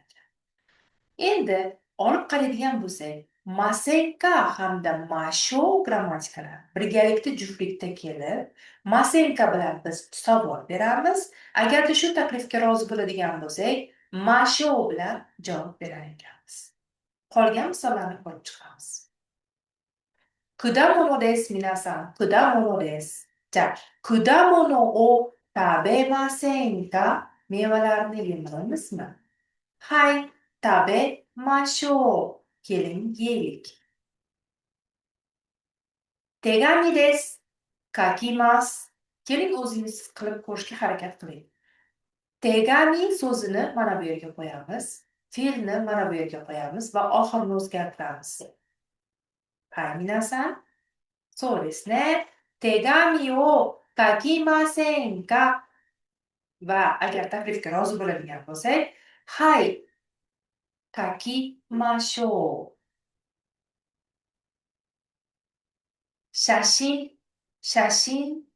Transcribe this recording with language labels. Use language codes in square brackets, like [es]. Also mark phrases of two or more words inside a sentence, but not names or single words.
[uz] Endi olib qaraydigan bo'lsak, masenka hamda masho grammatikalari birgalikda juftlikda kelib, masenka bilan biz savol beramiz. Agarda shu taklifga rozi bo'ladigan bo'lsak, masho bilan javob berar ekanmiz. Qolgan misollarni ko'rib chiqamiz. [ja] 果物です皆さん、果物です. じゃ、果物を食べませんか? [uz] Mevalarni yemaymizmi? [ja] はい、食べましょう. [uz] Keling yeylik. [ja] 手紙です. Kakimasu. [uz] Keling o'zingiz qilib ko'rishga harakat qiling. Tegami so'zini mana bu yerga qo'yamiz. Fe'lni mana bu yerga qo'yamiz va oxirini o'zgartiramiz. [ja] はい皆さん. そうですね。手紙を書きませんか? [uz] Va agar taklifga rozi bo'ladigan bo'lsak, [ja] はい、書きましょう. Shashin.